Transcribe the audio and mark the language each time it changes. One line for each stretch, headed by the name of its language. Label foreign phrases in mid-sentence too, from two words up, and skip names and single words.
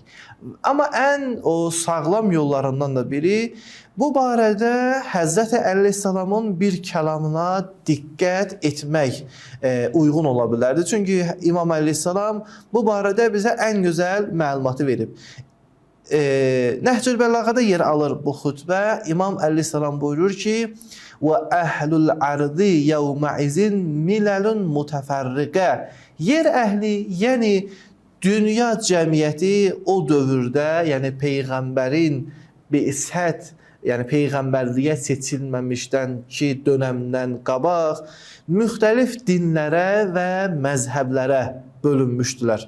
Azerbaijani: Amma ən sağlam yollarından da biri, bu barədə Həzrəti Əleyhisselamın bir kəlamına diqqət etmək uyğun ola bilərdi. Çünki İmam Əleyhisselam bu barədə bizə ən gözəl məlumatı verib. Nəhcül Bəlağada yer alır bu xütbə. İmam Əleyhisselam buyurur ki,
Arabic: وَأَهْلُ الْعَرْضِ يَوْمَئِذٍ مِلَلٌ مُتَفَرِّقَ
Azerbaijani: Yer əhli, yəni dünya cəmiyyəti o dövrdə, yəni Peyğəmbərin bi'sət, yəni Peyğəmbərliyə seçilməmişdən ki dönəmdən qabaq müxtəlif dinlərə və məzhəblərə bölünmüşdülər.